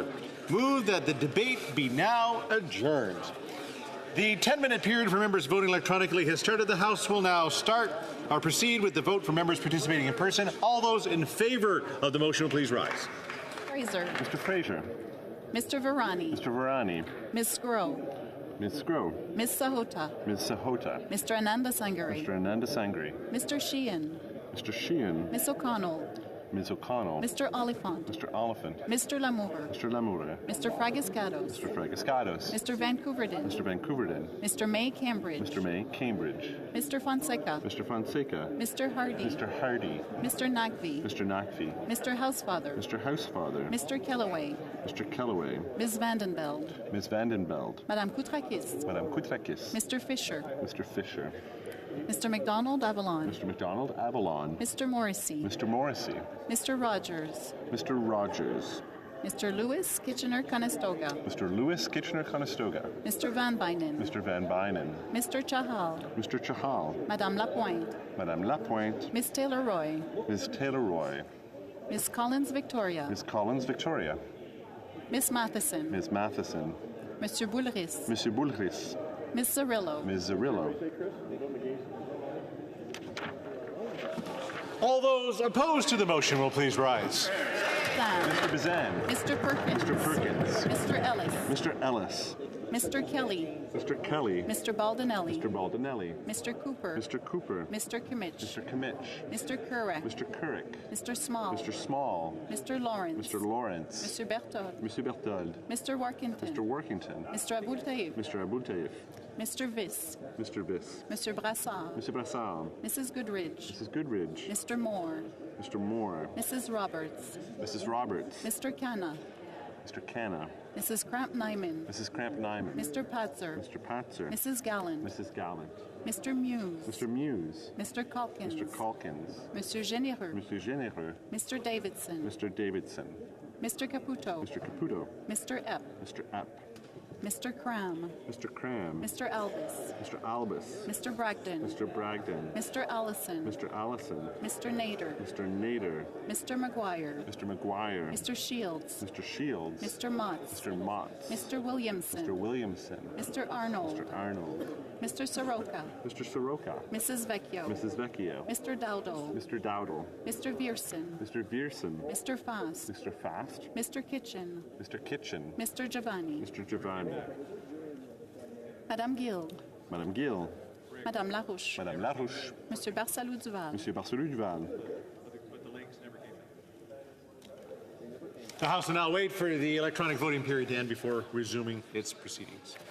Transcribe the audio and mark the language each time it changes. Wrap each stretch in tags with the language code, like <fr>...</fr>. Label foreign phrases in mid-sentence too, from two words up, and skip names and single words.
<en>Move that the debate be now adjourned. The 10-minute period for members voting electronically has started. The House will now start or proceed with the vote for members participating in person. All those in favor of the motion will please rise. Fraser. Mr. Fraser. Mr. Varani. Mr. Varani. Ms. Sgro. Ms. Sgro. Ms. Sahota. Ms. Sahota. Mr. Ananda Sangari. Mr. Ananda Sangri. Mr. Sheehan. Mr. Sheehan. Ms. O'Connell. Ms. O'Connell. Mr. Oliphant. Mr. Oliphant. Mr. Lamour. Mr. Lamour. Mr. Fragiscados. Mr. Fragiscados. Mr. Vancouverdin. Mr. Vancouverdin. Mr. May Cambridge. Mr. May Cambridge. Mr. Fonseca. Mr. Fonseca. Mr. Hardy. Mr. Hardy. Mr. Nagvi. Mr. Nakvi. Mr. Housefather. Mr. Housefather. Mr. Kellaway. Mr. Kellaway. Ms. Vandenbeld. Ms. Vandenbeld. Madame Koutrakis. Madame Koutrakis. Mr. Fisher. Mr. Fisher. Mr. McDonald Avalon. Mr. McDonald Avalon. Mr. Morrissey. Mr. Morrissey. Mr. Rogers. Mr. Rogers. Mr. Lewis Kitchener-Conestoga. Mr. Lewis Kitchener-Conestoga. Mr. Van Bynen. Mr. Van Bynen. Mr. Chahal. Mr. Chahal. Madame Lapointe. Madame Lapointe. Miss Taylor-Roy. Ms. Taylor-Roy. Miss Collins Victoria. Ms. Collins Victoria. Miss Matheson. Ms. Matheson. Monsieur Boulris. Monsieur Boulris. Miss Zarillo. Ms. Zarillo. All those opposed to the motion will please rise. Mr. Bazan. Mr. Perkins. Mr. Perkins. Mr. Ellis. Mr. Ellis. Mr. Kelly. Mr. Kelly. Mr. Baldinelli. Mr. Baldinelli. Mr. Cooper. Mr. Cooper. Mr. Kimmich. Mr. Kimmich. Mr. Kurek. Mr. Couric. Mr. Small. Mr. Small. Mr. Lawrence. Mr. Lawrence. Mr. Berthold. Monsieur Berthold. Mr. Workington. Mr. Workington. Mr. Aboul Taïf. Mr. Aboul Taïf. Mr. Viss. Mr. Viss. Mr. Brassard. Mr. Brassard. Mrs. Goodridge. Mrs. Goodridge. Mr. Moore. Mr. Moore. Mrs. Roberts. Mrs. Roberts. Mr. Canna. Mr. Canna. Mrs. Cramp-Nyman. Mrs. Cramp-Nyman. Mr. Patzer. Mr. Patzer. Mrs. Gallant. Mrs. Gallant. Mr. Muse. Mr. Muse. Mr. Calkins. Mr. Calkins. Monsieur Généreux. Mr. Généreux. Mr. Davidson. Mr. Davidson. Mr. Caputo. Mr. Caputo. Mr. Epp. Mr. Epp. Mr. Cram. Mr. Cram. Mr. Albus. Mr. Albus. Mr. Bragdon. Mr. Bragdon. Mr. Allison. Mr. Allison. Mr. Nader. Mr. Nader. Mr. McGuire. Mr. McGuire. Mr. Shields. Mr. Shields. Mr. Motts. Mr. Motts. Mr. Williamson. Mr. Williamson. Mr. Arnold. Mr. Arnold. Mr. Soroka. Mr. Soroka. Mrs. Vecchio. Mrs. Vecchio. Mr. Dowdle. Mr. Dowdle. Mr. Vierson. Mr. Vierson. Mr. Fast. Mr. Fast. Mr. Kitchen. Mr. Kitchen. Mr. Giovanni. Mr. Giovanni. Madame Gill. Madame Gill. Madame Larouche. Madame Larouche. Monsieur Barsalou Duval. Monsieur Barcelou Duval. The House will now wait for the electronic voting period to end before resuming its proceedings.</en>